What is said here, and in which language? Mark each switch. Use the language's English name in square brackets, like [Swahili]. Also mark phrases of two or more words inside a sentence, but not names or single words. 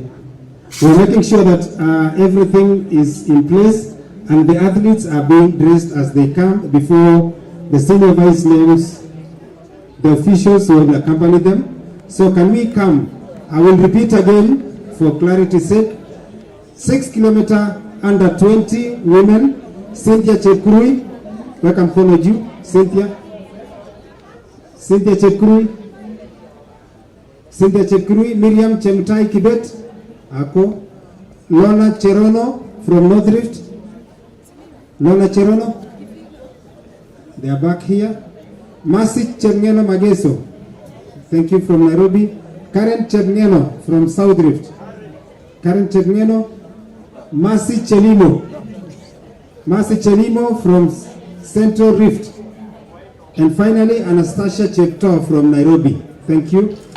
[English] We're making sure that everything is in place and the athletes are being dressed as they come before the senior vice names the officials who will accompany them. So can we come? I will repeat again for clarity's sake. 6-kilometer under 20 women, Cynthia Chepkirui. Welcome, follow you, Cynthia. Cynthia Chepkirui. Cynthia Chepkirui, Miriam Chemtai Kibet, Ako, Lona Cherono from North Rift. Lona Cherono, they are back here. Masi Chemngeno Mageso, thank you, from Nairobi. Karen Chemngeno from South Rift. Karen Chemngeno. Masi Chelimo. Masi Chelimo from Central Rift. And finally, Anastasia Chepto from Nairobi. Thank you.